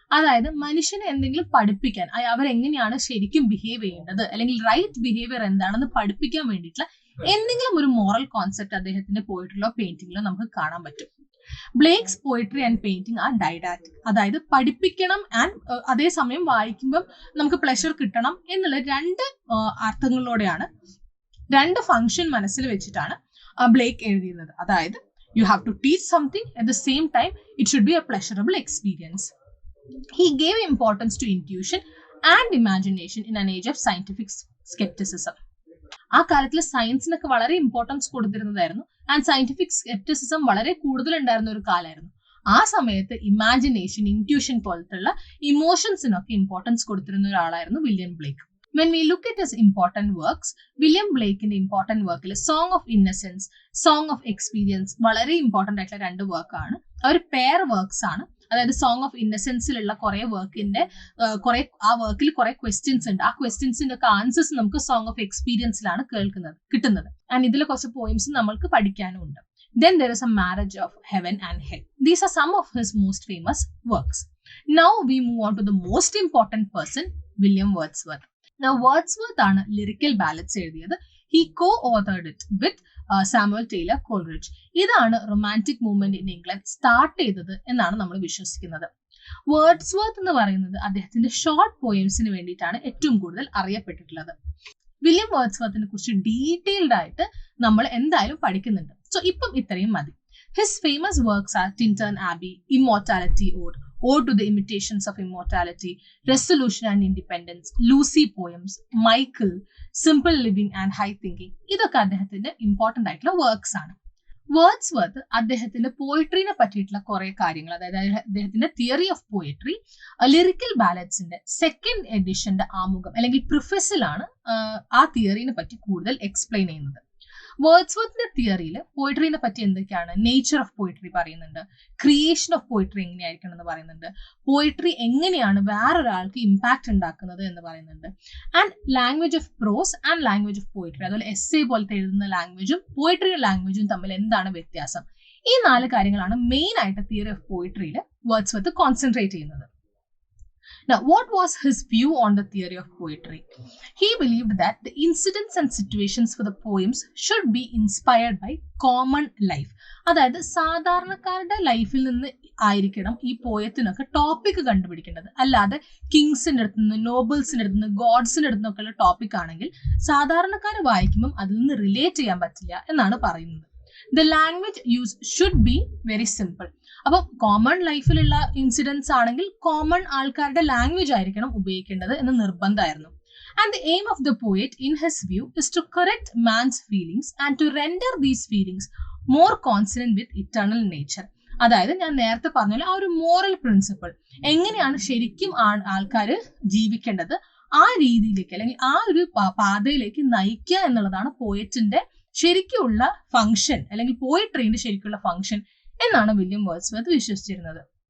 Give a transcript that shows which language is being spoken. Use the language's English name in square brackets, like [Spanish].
[Malayalam] അതായത് മനുഷ്യനെ എന്തെങ്കിലും പഠിപ്പിക്കാൻ, അവരെങ്ങനെയാണ് ശരിക്കും ബിഹേവ് ചെയ്യേണ്ടത് അല്ലെങ്കിൽ റൈറ്റ് ബിഹേവിയർ എന്താണെന്ന് പഠിപ്പിക്കാൻ വേണ്ടിയിട്ടുള്ള എന്തെങ്കിലും ഒരു മോറൽ കോൺസെപ്റ്റ് അദ്ദേഹത്തിന്റെ പോയിട്രിയിലോ പെയിന്റിങ്ങിലോ നമുക്ക് കാണാൻ പറ്റും. [English] Blake's poetry and painting are didactic. [Malayalam] അതായത് പഠിപ്പിക്കണം ആൻഡ് അതേസമയം വായിക്കുമ്പോൾ നമുക്ക് പ്ലഷർ കിട്ടണം എന്നുള്ള രണ്ട് അർത്ഥങ്ങളോടെയാണ്, രണ്ട് ഫംഗ്ഷൻ മനസ്സിൽ വെച്ചിട്ടാണ് ബ്ലേക്ക് എഴുതിയിരുന്നത്. അതായത് [English] you have to teach something, at the same time it should be a pleasurable experience. He gave importance to intuition and imagination in an age of scientific skepticism. [Malayalam] ആ കാലത്തിൽ സയൻസിനൊക്കെ വളരെ ഇമ്പോർട്ടൻസ് കൊടുത്തിരുന്നതായിരുന്നു ആൻഡ് സയന്റിഫിക് സ്കെപ്റ്റിസിസം വളരെ കൂടുതൽ ഉണ്ടായിരുന്ന ഒരു കാലമായിരുന്നു. ആ സമയത്ത് ഇമാജിനേഷൻ, ഇൻറ്റ്യൂഷൻ പോലത്തുള്ള ഇമോഷൻസിനൊക്കെ ഇമ്പോർട്ടൻസ് കൊടുത്തിരുന്ന ഒരാളായിരുന്നു William Blake. [English] When we look at his important works, William Blake in the important work, Song of Innocence, Song of Experience, [Malayalam] വളരെ ഇമ്പോർട്ടൻ്റ് ആയിട്ടുള്ള രണ്ട് വർക്കാണ്. അവർ പെയർ വർക്ക്സ് ആണ്. അതായത് സോങ് ഓഫ് ഇന്നസെൻസിലുള്ള കുറെ വർക്കിന്റെ ആ വർക്കിൽ കുറെ ക്വസ്റ്റ്യൻസ് ഉണ്ട്. ആ ക്വസ്റ്റ്യൻസിന്റെ ഒക്കെ ആൻസേഴ്സ് നമുക്ക് സോങ് ഓഫ് എക്സ്പീരിയൻസിലാണ് കിട്ടുന്നത്. ആൻഡ് ഇതിൽ കുറച്ച് പോയിംസ് നമ്മൾക്ക് പഠിക്കാനും ഉണ്ട്. [English] Then there is a marriage of heaven and hell. These are some of his most famous works. Now we move on to the most important person, William Wordsworth. [Malayalam] Now Wordsworth ആണ് lyrical ballots എഴുതിയത്. [English] He co-authored it with Samuel Taylor Coleridge. [Malayalam] ഇതാണ് [English] romantic movement in England [Malayalam] start ചെയ്തത് എന്നാണ് നമ്മൾ വിശ്വസിക്കുന്നത്. Wordsworth എന്ന് പറയുന്നത് അദ്ദേഹത്തിന്റെ ഷോർട്ട് പോയിംസിന് വേണ്ടിയിട്ടാണ് ഏറ്റവും കൂടുതൽ അറിയപ്പെട്ടിട്ടുള്ളത്. വില്യം വേർഡ്സ്വർത്തിനെ കുറിച്ച് ഡീറ്റെയിൽഡ് ആയിട്ട് നമ്മൾ എന്തായാലും പഠിക്കുന്നുണ്ട്. സോ ഇപ്പം ഇത്രയും മതി. [English] His famous works are Tintern Abbey, Immortality Ode, Ode to the Imitations of Immortality, Resolution and Independence, Lucy Poems, Michael, Simple Living and High Thinking. [Malayalam] ഇതൊക്കെ അദ്ദേഹത്തിന്റെ ഇമ്പോർട്ടൻ്റ് ആയിട്ടുള്ള വർക്ക്സ് ആണ്. വേർഡ്സ്വർത്ത് അദ്ദേഹത്തിന്റെ പോയിട്രീനെ പറ്റിയിട്ടുള്ള കുറെ കാര്യങ്ങൾ, അതായത് അദ്ദേഹത്തിന്റെ theory of poetry, lyrical ബാലറ്റ്സിന്റെ second എഡിഷന്റെ ആമുഖം അല്ലെങ്കിൽ പ്രിഫസിലാണ് ആ തിയറിനെ പറ്റി കൂടുതൽ എക്സ്പ്ലെയിൻ ചെയ്യുന്നത്. വേർഡ്സ്വർത്തിന്റെ തിയറിയിൽ പോയിട്രീനെ പറ്റി എന്തൊക്കെയാണ്, നേച്ചർ ഓഫ് പോയിട്രി പറയുന്നുണ്ട്, ക്രിയേഷൻ ഓഫ് പോയിട്രി എങ്ങനെയായിരിക്കണം എന്ന് പറയുന്നുണ്ട്, പോയിട്രി എങ്ങനെയാണ് വേറൊരാൾക്ക് ഇമ്പാക്ട് ഉണ്ടാക്കുന്നത് എന്ന് പറയുന്നുണ്ട്, and [English] language of prose and language of poetry, [Malayalam] അതുപോലെ എസ്സേ പോലത്തെ എഴുതുന്ന ലാംഗ്വേജും പോയിട്രിയുടെ ലാംഗ്വേജും തമ്മിൽ എന്താണ് വ്യത്യാസം. ഈ 4 കാര്യങ്ങളാണ് മെയിൻ ആയിട്ട് തിയറി ഓഫ് പോയിട്രിയിൽ വേർഡ്സ്വർത്ത് കോൺസെൻട്രേറ്റ് ചെയ്യുന്നത്. [English] Now, what was his view on the theory of poetry? He believed that the incidents and situations for the poems should be inspired by common life. [Malayalam] അതായത് സാധാരണക്കാരുടെ ലൈഫിൽ നിന്ന് ആയിരിക്കണം ഈ പോയത്തിനൊക്കെ topic കണ്ടുപിടിക്കേണ്ടത്. അല്ലാതെ കിങ്സിന്റെ അടുത്ത് നിന്ന്, നോബിൾസിന്റെ അടുത്ത് നിന്ന്, ഗോഡ്സിന്റെ അടുത്ത് നിന്നൊക്കെ ഉള്ള ടോപ്പിക് ആണെങ്കിൽ സാധാരണക്കാർ വായിക്കുമ്പം അതിൽ നിന്ന് റിലേറ്റ് ചെയ്യാൻ പറ്റില്ല എന്നാണ് പറയുന്നത്. [English] The language used should be very simple. [Malayalam] അപ്പോൾ കോമൺ ലൈഫിലുള്ള ഇൻസിഡൻസ് ആണെങ്കിൽ കോമൺ ആൾക്കാരുടെ ലാംഗ്വേജ് ആയിരിക്കണം ഉപയോഗിക്കേണ്ടത് എന്ന് നിർബന്ധമായിരുന്നു. [English] And the aim of the poet in his view is to correct man's feelings and to render these feelings more consonant with eternal nature. [Malayalam] അതായത് ഞാൻ നേരത്തെ പറഞ്ഞ ആ ഒരു മോറൽ പ്രിൻസിപ്പിൾ എങ്ങനെയാണ് ശരിക്കും ആൾക്കാർ ജീവിക്കേണ്ടത് ആ രീതിയിലേക്ക് അല്ലെങ്കിൽ ആ ഒരു പാതയിലേക്ക് നയിക്കുക എന്നുള്ളതാണ് പോയറ്റിന്റെ ശരിക്കുള്ള ഫംഗ്ഷൻ അല്ലെങ്കിൽ പോയട്രീന്റെ ശരിക്കുള്ള ഫംഗ്ഷൻ എന്നാണ് വില്യം വേർഡ്സ്വർത്ത് വിശ്വസിച്ചിരുന്നത്.